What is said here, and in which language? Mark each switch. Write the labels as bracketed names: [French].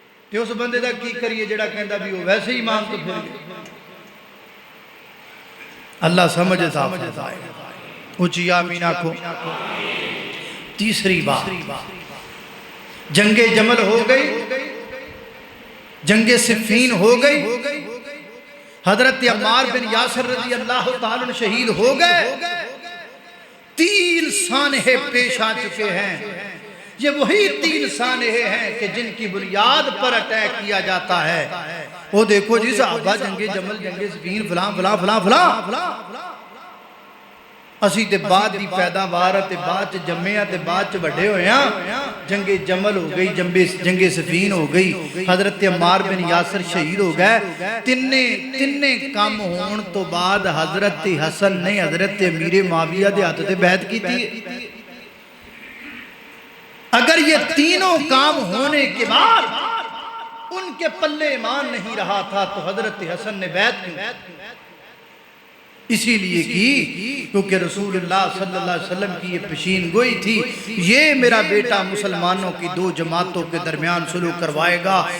[Punjabi] تو اس بندے دا کی کریے جڑا کہندا بھی ہو ویسے ہی ایمان تو پھر گئے۔ اللہ سمجھ صاف فرمائے، اونچی آمین آکھو۔ تیسری بات، جنگ جمل ہو گئی، جنگ صفین ہو گئی، حضرت عمار بن یاسر رضی اللہ تعالیٰ شہید ہو گئے، [Urdu] 3 سانحے پیش آ چکے ہیں۔ یہ وہی 3 سانحے ہیں کہ جن کی بنیاد پر اٹیک کیا جاتا ہے. [Punjabi] وہ دیکھو جی صحابہ جنگ جمل جنگ سفین فلاں فلاں فلاں فلاں اسی تے بعد دی پیداوار تے بعد جمعے تے بعد بڑے ہوئے ہیں. [Urdu] جنگ جمل ہو گئی, جنگ سفین ہو گئی, حضرت عمار بن یاسر شہید ہو گئے. [Punjabi] تینے کام ہون تو بعد حضرت حسن نے حضرت امیر معاویہ دے ہاتھ تے بیعت کی تھی. [Urdu] اگر یہ تینوں کام ہونے کے بعد ان کے پلے ایمان نہیں رہا تھا تو حضرت حسن نے بیعت کی اسی لیے کی کیونکہ رسول اللہ صلی اللہ علیہ وسلم کی یہ پیشین گوئی تھی, یہ میرا بیٹا مسلمانوں کی 2 جماعتوں کے درمیان سلوک کروائے گا.